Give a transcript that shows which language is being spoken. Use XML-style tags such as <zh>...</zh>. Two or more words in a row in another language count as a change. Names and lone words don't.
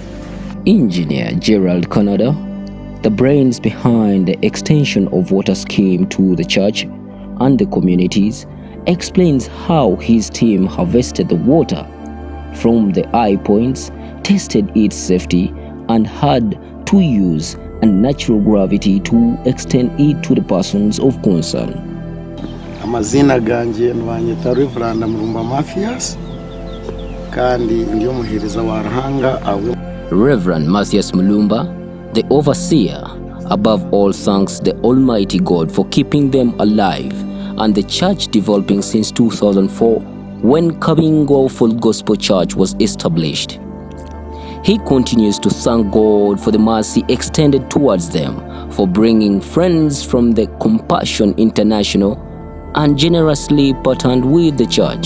<en>Engineer Gerald Canada, the brains behind the extension of water scheme to the church and the communities, explains how his team harvested the water from the eye points, tested its safety, and had to use a natural gravity to extend it to the persons of concern.</en> <nyn>Amazina ganje nwanyita Reverend Mrumba Mathias kandi ndiyo muhiriza warahanga awe.</nyn> <en>Reverend Mathias Mulumba, the overseer, above all thanks the Almighty God for keeping them alive and the church developing since 2004 when Kabingo Full Gospel Church was established. He continues to thank God for the mercy extended towards them, for bringing friends from the Compassion International and generously partnered with the church.</en>